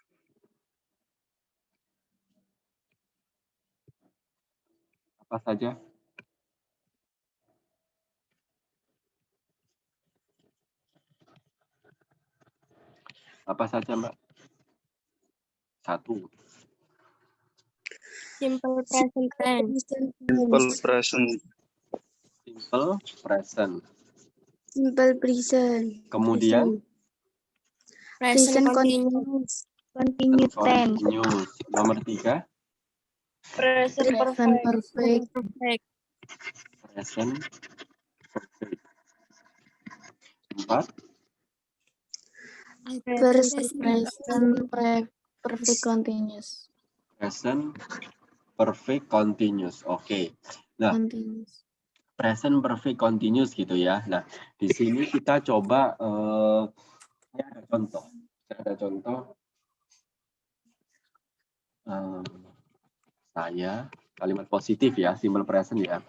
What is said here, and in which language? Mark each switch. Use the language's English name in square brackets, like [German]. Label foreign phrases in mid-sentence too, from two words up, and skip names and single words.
[Indonesian] Apa saja? Apa saja, Mbak? 1. [English] Simple present tense. Simple present. Simple present. Simple present. [Indonesian] Kemudian [English] Present continuous. Continuous tense. [Indonesian] continuous. Nomor 3. [English] Present Present perfect. perfect. Present perfect. 4. Present perfect continuous. Present perfect continuous. [Indonesian] Oke. Nah, Continuous. [English] present perfect continuous [Indonesian] gitu ya. Nah, di sini kita coba saya ada contoh. Saya kalimat positif ya, [English] simple present [Indonesian] ya.